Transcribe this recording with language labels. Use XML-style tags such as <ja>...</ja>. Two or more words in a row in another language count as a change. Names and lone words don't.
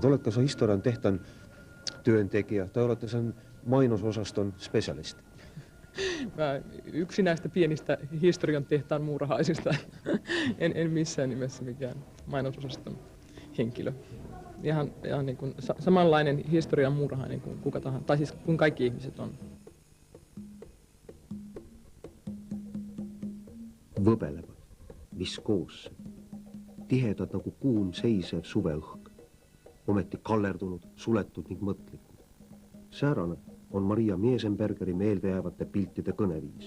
<fi>Oletko sä historian tehtaan työntekijä tai olette sen mainososaston spesialisti? Mä yksi näistä pienistä historian tehtaan muurahaisista. En missään nimessä mikään mainososaston henkilö. Ihan niin kuin samanlainen historian muurahainen kuin kuka tahansa, tai siis kuin kaikki ihmiset on.</fi> <et>Võbelevad, viskoosse, tihedad nagu kuum seisev suveõhk, ometi kallerdunud, suletud ning mõtlikud. Säärane on Maria Miesenbergeri meeldejäävate piltide kõneviis.</et>